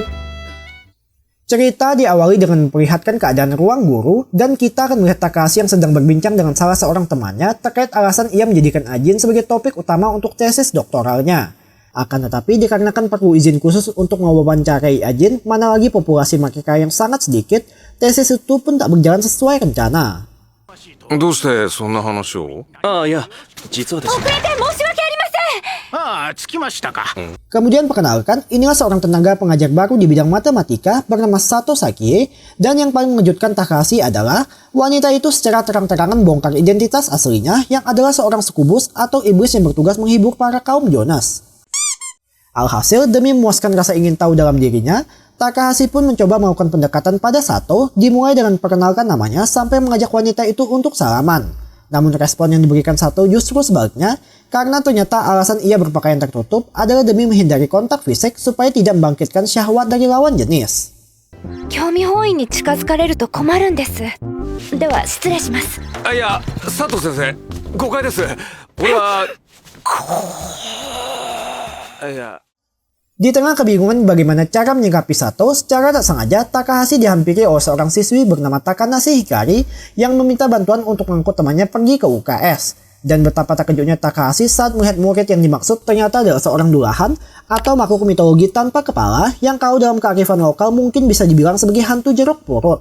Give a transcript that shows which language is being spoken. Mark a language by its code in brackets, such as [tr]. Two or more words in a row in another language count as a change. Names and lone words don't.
[id] Cerita diawali dengan memperlihatkan keadaan ruang guru dan kita akan melihat Takahashi yang sedang berbincang dengan salah seorang temannya terkait alasan ia menjadikan Ajin sebagai topik utama untuk tesis doktoralnya. Akan tetapi dikarenakan perlu izin khusus untuk mewawancarai Ajin, mana lagi populasi mereka yang sangat sedikit, tesis itu pun tak berjalan sesuai rencana. [ja] どうしてそんな話を？いや、実はですね。遅れて申し訳ありません。着きましたか。 [id] Kemudian perkenalkan, inilah seorang tenaga pengajar baru di bidang matematika bernama Sato Sakie, dan yang paling mengejutkan Takahashi adalah wanita itu secara terang-terangan bongkar identitas aslinya yang adalah seorang sukubus atau iblis yang bertugas menghibur para kaum Jonas. Alhasil, demi memuaskan rasa ingin tahu dalam dirinya, Takahashi pun mencoba melakukan pendekatan pada Sato, dimulai dengan memperkenalkan namanya sampai mengajak wanita itu untuk salaman. Namun respon yang diberikan Sato justru sebaliknya, karena ternyata alasan ia berpakaian tertutup adalah demi menghindari kontak fisik supaya tidak membangkitkan syahwat dari lawan jenis. [ja] 興味本位に近づかれると困るんです。では失礼します。いや、佐藤先生、誤解です。俺は。いや。 [id] Di tengah kebingungan bagaimana cara menyikapi Sato, secara tak sengaja Takahashi dihampiri oleh seorang siswi bernama Takanashi Hikari yang meminta bantuan untuk mengangkut temannya pergi ke UKS. Dan betapa terkejutnya Takahashi saat melihat murid yang dimaksud ternyata adalah seorang dulahan atau makhluk mitologi tanpa kepala yang kalau dalam kearifan lokal mungkin bisa dibilang sebagai hantu jeruk purut.